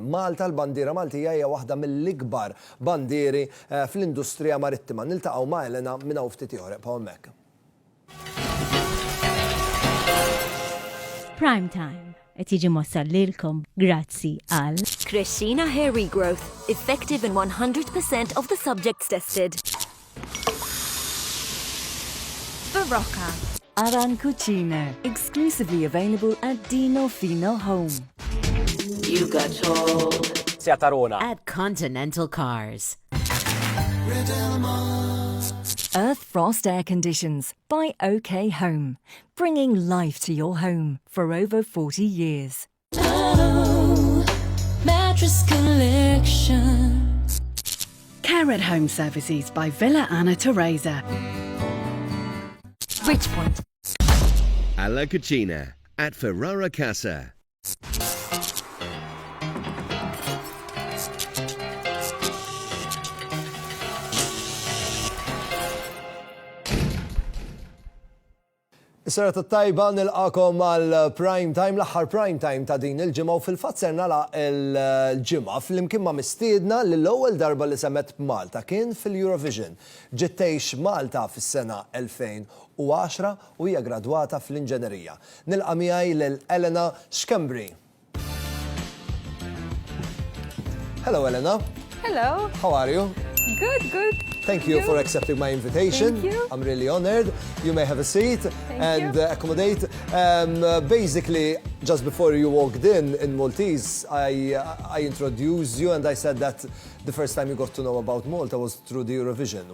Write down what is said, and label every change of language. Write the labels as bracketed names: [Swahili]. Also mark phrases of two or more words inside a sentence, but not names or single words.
[Maltese] Malta l-bandiera Maltija hija waħda mill-ikbar bandieri fl-industrija marittima. Niltaqgħu ma' Elena minn hawn ftit ieħor hemmhekk. Prime Time. Et jiġi mossal lilkom grazzi għal [English] Crescina Hair Regrowth, effective in 100% of the subjects tested. Barocca. Aran Cucina, exclusively available at Dino Fino Home. You got told. Tarona. At Continental Cars. Earth Frost Air Conditions by OK Home, bringing life to your home for over 40 years. Mattress Collection. Carrot Home Services by Villa Anna Teresa. Richpoint. Alla Cucina at Ferrara Casa. [Maltese] Is-serata tajba nilqakom għal prime time, l-aħħar prime time ta' din il-ġimgħa u fil-fatt ser nagħlaq il-ġimgħa flimkien ma' mistiedna li l-ewwel darba li semet b'Malta kien fil-Eurovision. Ġiet tgħix Malta fis-sena 2010 u hija gradwata fl-inġenerija. Nilqa' miegħi lil Elena Schembri. [English] Hello, Elena. Hello. How are you? Good, good. Thank you for accepting my invitation. Thank you. I'm really honored. You may have a seat and accommodate. Basically, just before you walked in Maltese, I introduced you and I said that the first time you got to know about Malta was through the Eurovision.